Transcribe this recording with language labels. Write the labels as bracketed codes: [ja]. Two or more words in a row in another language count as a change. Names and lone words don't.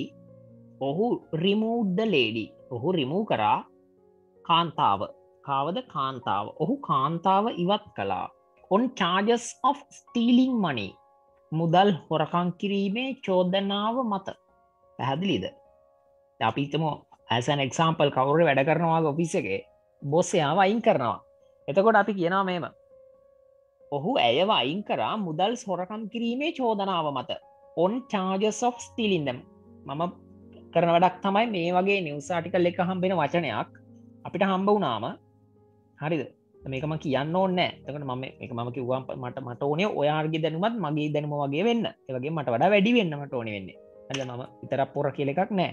[si] ඔහු [en] removed the lady [si] ඔහු remove කරා කාන්තාව කාවද කාන්තාව ඔහු කාන්තාව ඉවත් කළා [en] on charges of stealing money [si] මුදල් හොරකම් කිරීමේ චෝදනාව මත පැහැදිලිද අපි හිතමු [en] as an example [si] කවුරු වැඩ කරනවා ඔෆිස් එකේ බොස් එයාව අයින් කරනවා එතකොට අපි කියනවා මෙහෙම ඔහු ඇයව අයින් කරා මුදල් හොරකම් කිරීමේ චෝදනාව මත [en] on charges of stealing them. [si] මම කරන වැඩක් තමයි මේ වගේ [en] news article [si] එක හම්බෙන වචනයක් අපිට හම්බ වුණාම හරිද මේකම කියන්න ඕනේ නැහැ. එතකොට මම මේක මම කිව්වා මට ඕනේ ඔයාගේ දැනුමත් මගේ දැනුම වගේ වෙන්න. ඒ වගේම මට වඩා වැඩි වෙන්න මට ඕනේ වෙන්නේ. හරිද මම විතරක් පොර කියලා එකක් නැහැ.